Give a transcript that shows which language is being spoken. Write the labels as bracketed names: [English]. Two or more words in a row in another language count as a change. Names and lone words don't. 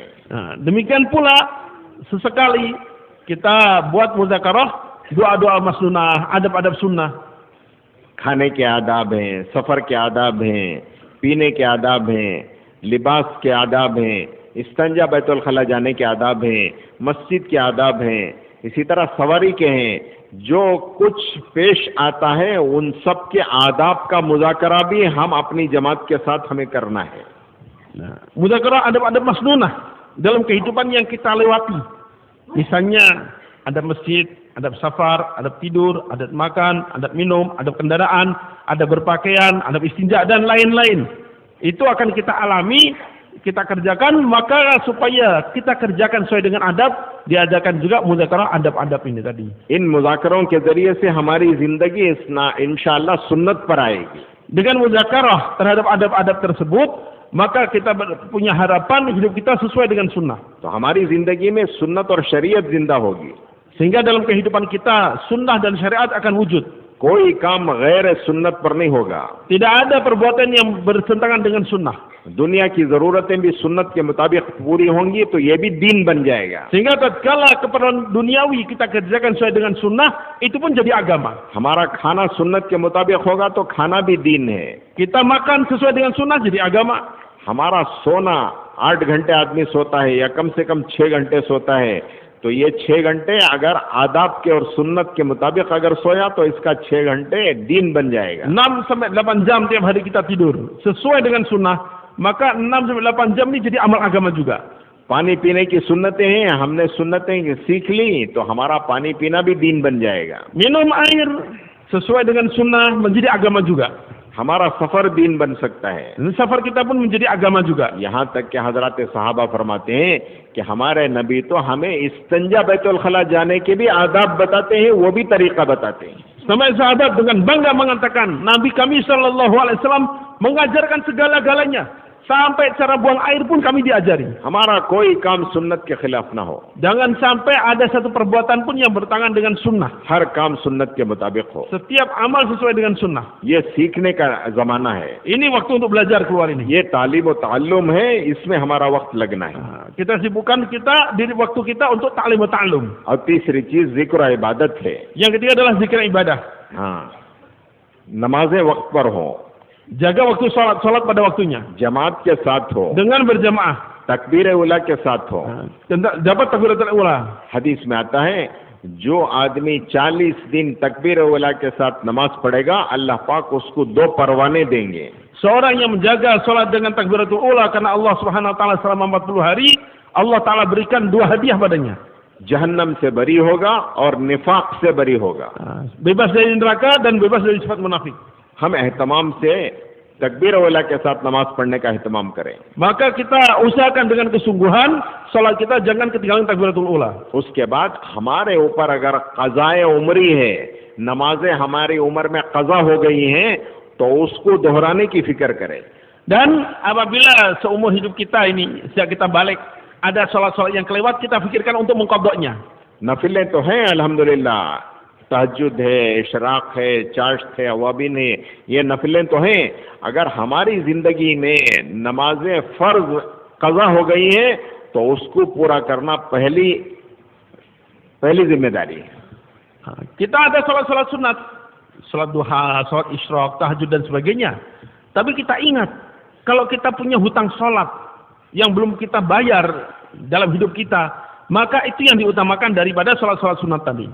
[Indonesian] Demikian pula sesekali kita buat muzakarah doa-doa masnunah, adab-adab sunnah. [Hindi] खाने के आदाब हैं, सफ़र के आदाब हैं, पीने के आदाब हैं, लिबास के आदाब हैं, इस्तंजा [Arabic] بيت الخلاء [Hindi] जाने के आदाब हैं, मस्जिद के आदाब हैं, इसी तरह सवारी के हैं। जो कुछ पेश आता है उन सब के आदाब का मुज़ाकरा भी हम अपनी जमात के साथ हमें करना है। [Indonesian] Muzakarah adab-adab masnunah dalam kehidupan yang kita lewati. Misalnya adab masjid, adab safar, adab tidur, adab makan, adab minum, adab kendaraan, adab berpakaian, adab istinja dan lain-lain. Itu akan kita alami, kita kerjakan, maka supaya kita kerjakan sesuai dengan adab, diadakan juga muzakarah adab-adab ini tadi. [Hindi] इन मुज़ाकरों के जरिए से हमारी जिंदगी इंशाअल्लाह सुन्नत पर आएगी। [Indonesian] Dengan muzakarah terhadap adab-adab tersebut, maka kita punya harapan hidup kita sesuai dengan sunnah. [Hindi] तो हमारी जिंदगी में सुन्नत और शरीयत जिंदा होगी। [Indonesian] Sehingga dalam kehidupan kita sunnah dan syariat akan wujud. [Hindi] कोई काम गैर सुन्नत पर नहीं होगा। [Indonesian] Tidak ada perbuatan yang bertentangan dengan sunnah. [Hindi] दुनिया की जरूरतें भी सुन्नत के मुताबिक पूरी होंगी तो ये भी दीन बन जाएगा। [Indonesian] Sehingga tatkala keperluan duniawi kita kerjakan sesuai dengan sunnah, itu pun jadi agama. [Hindi] हमारा खाना सुन्नत के मुताबिक होगा तो खाना भी दीन है। [Indonesian] Kita makan sesuai dengan sunnah jadi agama. [Hindi] हमारा सोना 8 घंटे आदमी सोता है या कम से कम 6 घंटे सोता है, तो ये 6 घंटे अगर आदाब के और सुन्नत के मुताबिक अगर सोया तो इसका 6 घंटे दीन बन जाएगा। [Indonesian] 6 sampai 8 jam tiap hari kita tidur sesuai dengan sunnah, maka 6 sampai 8 jam ini jadi amal agama juga. [Hindi] पानी पीने की सुन्नतें हैं, हमने सुन्नतें सीख ली तो हमारा पानी पीना भी दीन बन जाएगा। [Indonesian] Minum air sesuai dengan sunnah menjadi agama juga. [Hindi] हमारा सफर दीन बन सकता है। [Indonesian] Safar kita pun menjadi agama juga. [Hindi] यहाँ तक कि हजरत सहाबा फरमाते हैं कि हमारे नबी तो हमें इस्तंजा [Arabic] بيت الخلاء [Hindi] जाने के भी आदाब बताते हैं, वो भी तरीका बताते हैं। [Indonesian] Sampai sahabat dengan bangga mengatakan, Nabi kami [Arabic] صلى الله عليه وسلم [Indonesian] mengajarkan segala-galanya. Sampai cara buang air pun kami diajari. [Hindi] हमारा कोई काम सुन्नत के खिलाफ ना हो। [Indonesian] Jangan sampai ada satu perbuatan pun yang bertentangan dengan sunnah. [Hindi] हर काम सुन्नत के मुताबिक हो। [Indonesian] Setiap amal sesuai dengan sunnah. [Hindi] ये सीखने का जमाना है। [Indonesian] Ini waktu untuk belajar keluar ini. [Hindi] ये तालीम और ताल्लुम है, इसमें हमारा वक्त लगना है। [Indonesian] Kita sibukkan diri waktu kita untuk [Arabic] تعليم وتعلم. [Hindi] और तीसरी चीज जिक्र इबादत है। [Indonesian] Yang ketiga adalah zikir ibadah. [Hindi] हाँ, नमाजें वक्त पर हो, [Indonesian] Jaga waktu salat pada waktunya. [Hindi] जमात के साथ हो, [Indonesian] Dengan berjamaah. [Arabic] تكبير أولى [Hindi] के साथ हो। [Indonesian] Dapat [Arabic] تكبيرة الأولى. [Hindi] हदीस में आता है जो आदमी 40 दिन [Arabic] تكبير أولى [Hindi] के साथ नमाज पढ़ेगा अल्लाह पाक उसको 2 परवाने देंगे। [Indonesian] Seorang yang menjaga salat dengan [Arabic] تكبيرة الأولى [Indonesian] karena [Arabic] الله سبحانه وتعالى [Indonesian] selama 40 hari, Allah taala berikan 2 hadiah padanya. [Hindi] जहन्नम से बरी होगा और निफाक से बरी होगा। [Indonesian] Bebas dari neraka dan bebas dari sifat munafik. [Hindi] हम एहतमाम से [Arabic] تكبير أولى [Hindi] के साथ नमाज पढ़ने का एहतमाम करें। [Indonesian] Maka kita usahakan dengan kesungguhan salat kita jangan ketinggalan [Arabic] تكبيرة الأولى. [Hindi] उसके बाद हमारे ऊपर अगर क़ज़ाए उम्री है, नमाजें हमारी उम्र में क़ज़ा हो गई हैं, तो उसको दोहराने की फिक्र करें। [Indonesian] Dan apabila seumur hidup kita ini sejak kita balik ada salat-salat yang kelewat, kita pikirkan untuk mengqadanya. [Hindi] नफिलें तो हैं अल्हम्दुलिल्लाह, तहज्जुद है, इशराक है, चाश्त है, अवाबिन है, ये नफिलें तो हैं। अगर हमारी जिंदगी में नमाजें फर्ज क़ज़ा हो गई हैं, तो उसको पूरा करना पहली जिम्मेदारी है। [Indonesian] Kita ada salat-salat sunat, salat duha, salat isyraq, tahajud dan sebagainya. Tapi kita ingat kalau kita punya hutang salat yang belum kita bayar dalam hidup kita, maka itu yang diutamakan daripada salat-salat sunat tadi.